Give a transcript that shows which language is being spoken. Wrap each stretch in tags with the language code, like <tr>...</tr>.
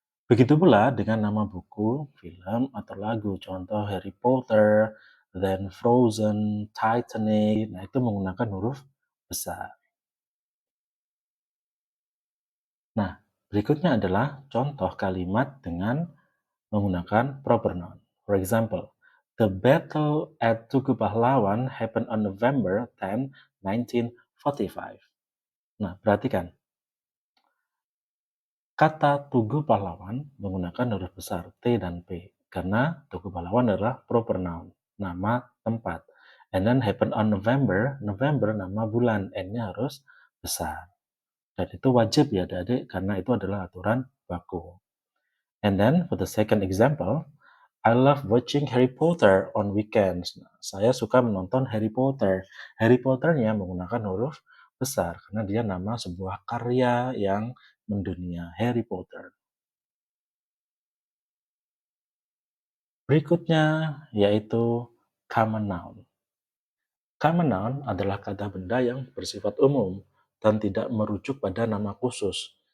<id>Begitu pula dengan nama buku, film, atau lagu. Contoh Harry Potter, then Frozen, Titanic, nah itu menggunakan huruf besar. Nah, berikutnya adalah contoh kalimat dengan menggunakan proper noun.</id> <en>For example, the battle at Tugu Pahlawan happened on November 10, 1945.</en> <id>Nah, perhatikan. Kata Tugu Pahlawan menggunakan huruf besar T dan P karena Tugu Pahlawan adalah proper noun, nama tempat.</id> <en>And then happen on November, November</en> <id>nama bulan, N-nya harus besar. Dan itu wajib ya adik-adik karena itu adalah aturan baku.</id> <en>And then for the second example, I love watching Harry Potter on weekends.</en> <id>Nah, saya suka menonton Harry Potter. Harry Potter-nya menggunakan huruf besar karena dia nama sebuah karya yang mendunia, Harry Potter. Berikutnya yaitu common noun. Common noun adalah kata benda yang bersifat umum dan tidak merujuk pada nama khusus.</id>